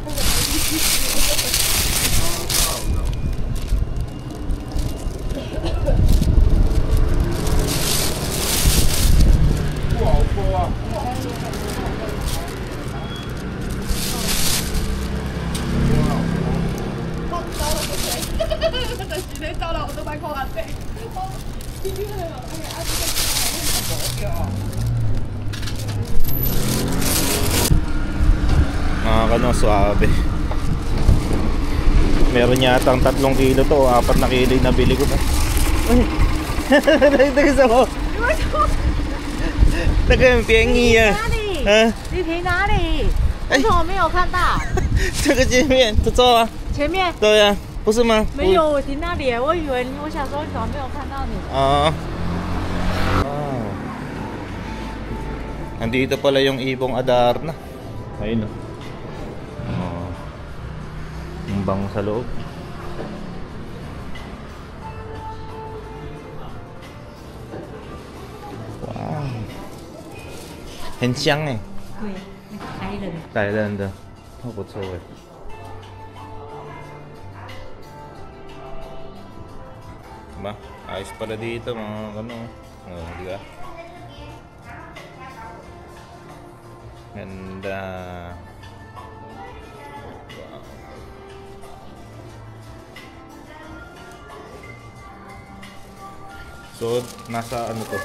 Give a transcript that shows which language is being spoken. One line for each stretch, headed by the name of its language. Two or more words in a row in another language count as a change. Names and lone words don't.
Chinese: 不好说啊。你到了我都快扣完费。
Filipino: Mga kano, suabe. Meron yatang 3 kilo to, 4 na kilo yung nabili ko na. Uy! Nagtagas ako. Nagkampiangi ah. 啊，
Chinese: 你停哪里？为什么没有看到？这个前面，这走啊。前面对呀、啊，不是吗？没有，我停那里，我以为我想说你怎么没有看到你？ Ah. Wow.
Filipino: Nandito pala yung ibong Adarna. Ayun oh. Oh. Yung bang sa loob. Wow. Hensyang eh.
Chinese: 对，白人。 Thailand. Oh, 不错哎。Diba?
Filipino: Ayos pala dito mga ano. Oh, di ba? Ganda. Wow. So, nasa ano to?